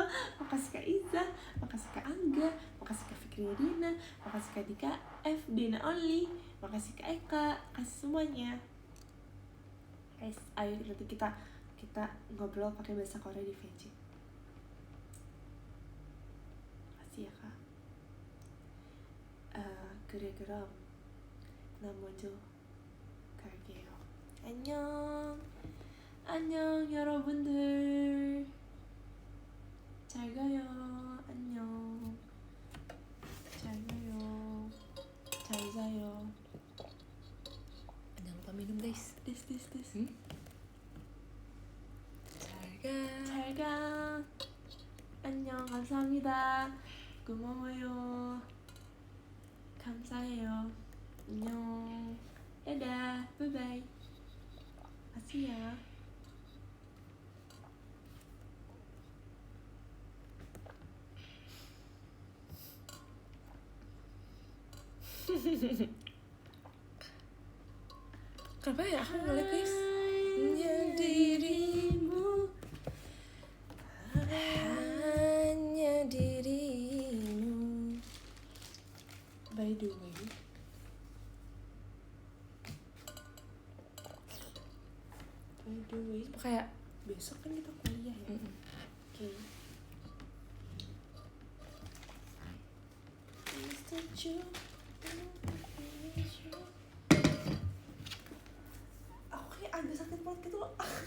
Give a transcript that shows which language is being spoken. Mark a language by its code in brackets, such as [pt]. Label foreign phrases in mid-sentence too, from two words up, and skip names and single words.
[id] Makasih Kak Iza. Makasih Kak Angga. Makasih Kak Fikri Dina. Makasih Kak Dika F Dina Only. Makasih Kak Eka. Kasih semuanya. Guys, ayo nanti kita ngobrol pakai bahasa Korea di VC. Makasih ya Kak. [ko] 그래 그럼 나 먼저 갈게요. 안녕 여러분들. 잘 가요. 안녕. 잘 가요. 잘 자요. [id] Jangan lupa minum guys. This. [ko] 잘 가. 안녕. 감사합니다. 고마워요. 감사해요. 안녕. 다dah. Bye-bye. [id] Makasih ya. Kenapa ya aku ngelek guys? Hanya dirimu, hanya dirimu. [en] By the way, [id] Kayak besok kan kita kuliah ya. Oke. Aku kayak agak sakit perut gitu loh.